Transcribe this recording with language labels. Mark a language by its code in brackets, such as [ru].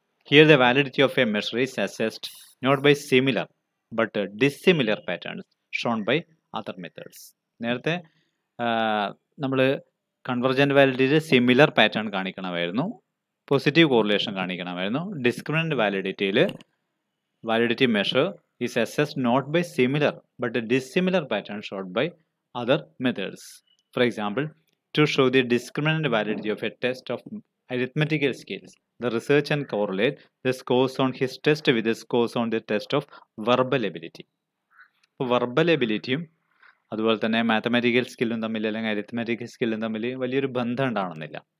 [en] Here the validity of a measure is assessed not by similar but dissimilar patterns shown by other methods. [ml] നേരത്തെ നമ്മൾ convergent വാലിഡിറ്റിയിൽ similar pattern കാണിക്കണമായിരുന്നു, positive correlation കാണിക്കണമായിരുന്നു. [en] Discriminant വാലിഡിറ്റിയിൽ validity measure is assessed not by similar but a dissimilar pattern showed by other methods. For example, to show the discriminant validity of a test of arithmetical skills, the researcher can correlate the scores on his test with the scores on the test of verbal ability. [ml] Verbal എബിലിറ്റിയും അതുപോലെ തന്നെ mathematical സ്കില്ലും തമ്മിൽ അല്ലെങ്കിൽ അരിത്മെറ്റിക്കൽ സ്കില്ലും തമ്മിൽ വലിയൊരു ബന്ധം ഉണ്ടാവണമെന്നില്ല.